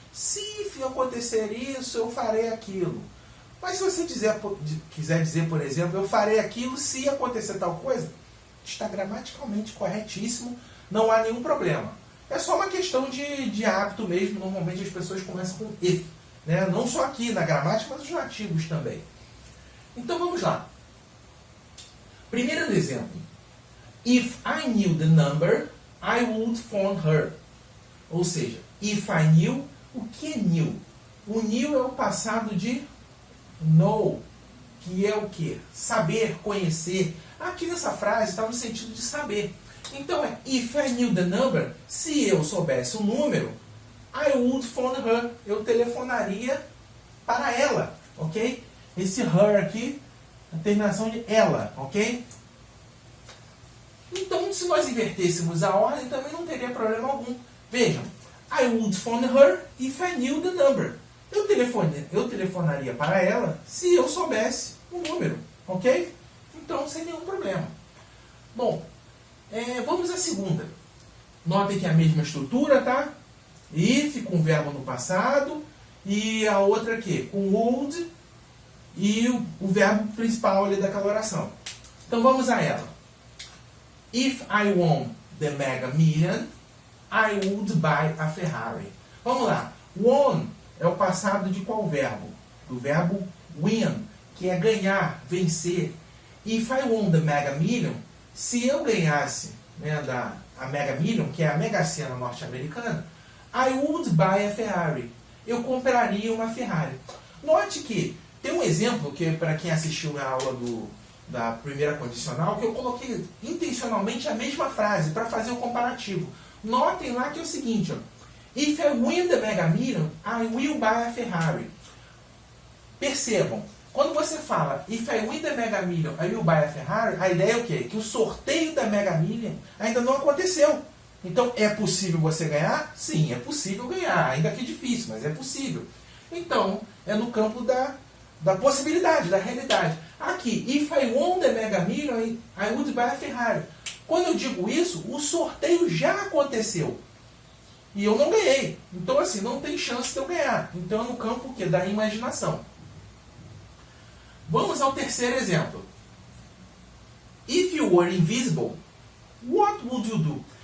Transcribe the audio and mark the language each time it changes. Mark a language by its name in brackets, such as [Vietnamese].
[Portuguese] Se acontecer isso, eu farei aquilo. Mas se você quiser dizer, por exemplo, eu farei aquilo se acontecer tal coisa, está gramaticalmente corretíssimo, não há nenhum problema. É só uma questão de hábito mesmo, normalmente as pessoas começam com if, né? Não só aqui na gramática, mas os nativos também. Então vamos lá. Primeiro exemplo. [English] If I knew the number, I would phone her. [Portuguese] Ou seja, [English] if I knew, [Portuguese] o que é knew? O knew é o passado de know, que é o que? Saber, conhecer. Aqui nessa frase está no sentido de saber. Então é, [English] if I knew the number, [Portuguese] se eu soubesse o número, [English] I would phone her. [Portuguese] Eu telefonaria para ela, ok? Esse her aqui, a terminação de ela, ok? Então, se nós invertêssemos a ordem, também não teria problema algum. Vejam, [English] I would phone her if I knew the number. [Portuguese] Eu telefonaria para ela se eu soubesse o número, ok? Então, sem nenhum problema. Bom, vamos à segunda. Notem que é a mesma estrutura, tá? If com o verbo no passado e a outra aqui com would e o verbo principal ali daquela oração. Então, vamos a ela. [English] If I won the Mega Million, I would buy a Ferrari. [Portuguese] Vamos lá. Won é o passado de qual verbo? Do verbo win, que é ganhar, vencer. [English] If I won the Mega Million, [Portuguese] se eu ganhasse, né, a Mega Million, que é a Mega Sena norte-americana, [English] I would buy a Ferrari. [Portuguese] Eu compraria uma Ferrari. Note que tem um exemplo que, para quem assistiu na aula da primeira condicional, que eu coloquei intencionalmente a mesma frase para fazer o comparativo. Notem lá que é o seguinte, ó, [English] if I win the Mega Million, I will buy a Ferrari. [Portuguese] Percebam, quando você fala [English] if I win the Mega Million, I will buy a Ferrari, [Portuguese] a ideia é o quê? Que o sorteio da Mega Million ainda não aconteceu. Então, é possível você ganhar? Sim, é possível ganhar, ainda que difícil, mas é possível. Então, é no campo da possibilidade, da realidade. Aqui, [English] if I won the Mega Million, I would buy a Ferrari. [Portuguese] Quando eu digo isso, o sorteio já aconteceu. E eu não ganhei. Então, assim, não tem chance de eu ganhar. Então, é no campo que da imaginação. Vamos ao terceiro exemplo. [English] If you were invisible, what would you do?